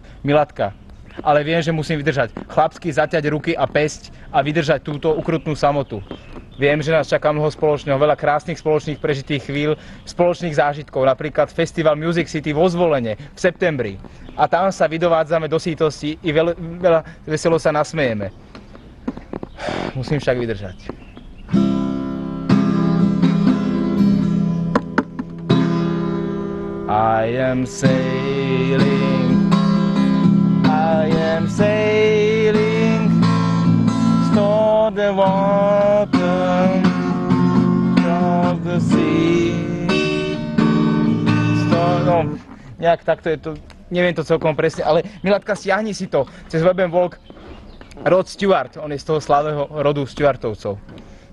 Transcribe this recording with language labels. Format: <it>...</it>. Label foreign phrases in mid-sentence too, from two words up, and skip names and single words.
<sk>Milatka, ale viem, že musím vydržať. Chlapsky zaťať ruky a pesť a vydržať túto ukrutnú samotu. Viem, že nás čaká mnoho spoločného, veľa krásnych spoločných prežitých chvíľ, spoločných zážitkov, napríklad Festival Music City vo Zvolene v septembri. A tam sa vydovádzame do sítosti i veľa veselo sa nasmejeme. Musím však vydržať.</sk> <en>I am sailing the water of the sea.</en> <sk>No, nejak takto je to, neviem to celkom presne, ale Milatka, stiahni si to cez Web & Walk. Rod Stewart, on je z toho slávneho rodu Stewartovcov.</sk>